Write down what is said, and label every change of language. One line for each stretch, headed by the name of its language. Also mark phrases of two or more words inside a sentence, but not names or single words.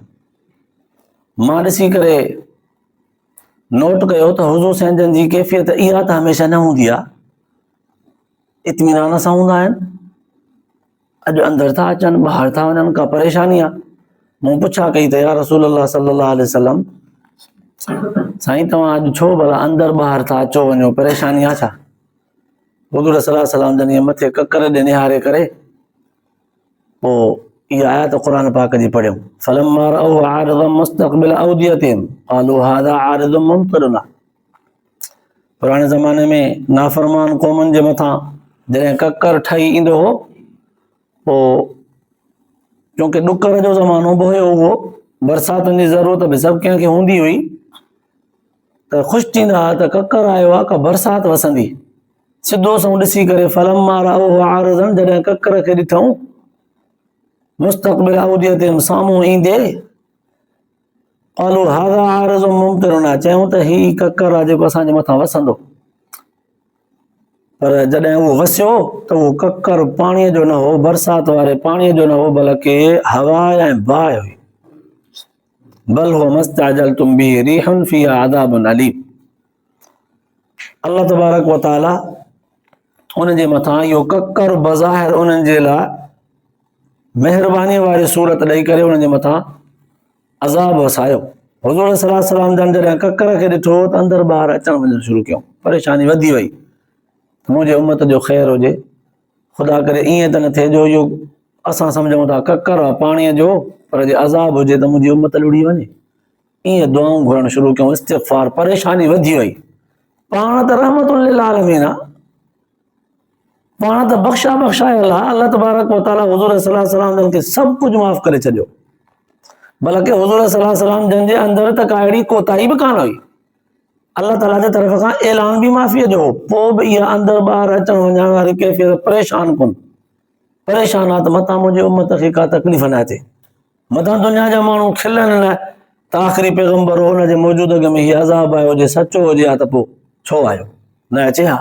Sindhi: मां ॾिसी करे नोट कयो त हुज़ूर साईं जी कैफ़ियत इहा त हमेशह न हूंदी आहे, इत्मीनान सां हूंदा आहिनि. अॼु अंदरि था अचनि, ॿाहिरि था वञनि, का परेशानी आहे. मूं पुछा कई त
Arabic: يا رسول الله صلى الله عليه وسلم
Sindhi: साईं तव्हां अॼु छो भला अंदरि ॿाहिरि था अचो वञो, परेशानी आहे छा? हुज़ूर
Arabic: صلى الله عليه وسلم
Sindhi: जन मथे ककर ॾे निहारे करे पोइ इहा आयत क़ुरान पाक जी पढ़ियूं.
Arabic: فلما رأوه عارضا مستقبل أوديتهم قالوا هذا عارض ممطرنا.
Sindhi: पुराणे ज़माने में नाफ़रमान क़ौमुनि जे मथां जॾहिं ककर ठही ईंदो हो, पोइ क्योंकि ॾुकर जो ज़मानो बि हुयो, उहो बरसातुनि जी ज़रूरत बि सभु कंहिंखे हूंदी हुई, त ख़ुशि थींदा त ककर आयो आहे, का बरसाति वसंदी. सिधो सो ॾिसी करे
Arabic: فلما رأوه عارضا,
Sindhi: जॾहिं ककर खे ॾिठऊं
Arabic: مستقبل أوديتهم,
Sindhi: साम्हूं ईंदे,
Arabic: قالوا هذا عارض ممطرنا,
Sindhi: चयूं त ही ककर आहे जेको असांजे मथां वसंदो. पर जॾहिं उहो वसियो त उहो ककर पाणीअ जो न हो, बरसाति वारे पाणीअ जो न हो, बल्कि हवा ऐं बाहि हुई.
Arabic: بل هو ما استعجلتم به ريح فيها عذاب أليم.
Sindhi: अल्लाह
Arabic: تبارك وتعالى
Sindhi: उनजे मथां इहो ककर बज़ाहिर उन्हनि जे लाइ महिरबानी वारी सूरत ॾेई करे उन्हनि जे मथां अज़ाब वसायो. हुज़ूर
Arabic: صلى الله عليه وسلم
Sindhi: जन जॾहिं ककर खे ॾिठो त अंदरि ॿाहिरि अचणु वञणु शुरू कयूं, परेशानी वधी वई. मुंहिंजे उम्मत जो ख़ैरु हुजे, ख़ुदा करे ईअं त न थिए जो इहो असां सम्झूं था ककर आहे पाणीअ जो, पर जे अज़ाब हुजे त मुंहिंजी उम्मत लुड़ी वञे. ईअं दुआऊं घुरणु शुरू कयूं, इस्तिग़फ़ार. परेशानी वधी वई. पाण त
Arabic: رحمة للعالمين
Sindhi: आहे, पाण त बख़्शा बख़्शायल आहे. अल्लाह
Arabic: تبارك وتعالى
Sindhi: हुज़ूर
Arabic: صلى الله عليه وسلم
Sindhi: खे सभु कुझु माफ़ करे छॾियो, बल्कि हुज़ूर
Arabic: صلى الله عليه وسلم
Sindhi: जन जे अंदरि त का अहिड़ी कोताही बि कान हुई. अल्लाह ताला जे तरफ़ खां ऐलान बि माफ़ीअ जो, पोइ बि इहा अंदरि ॿाहिरि अचण वञण वारी कैफ़ियत परेशान कोन, परेशान आहे त मथां मुंहिंजी उम्मत खे का तकलीफ़ न अचे, मथां दुनिया जा माण्हू खिलनि न त आख़िरी पैगंबर हो हुनजे मौजूदगी में हीउ अज़ाब आयो हुजे, सचो हुजे हा त पोइ छो आयो न अचे हा।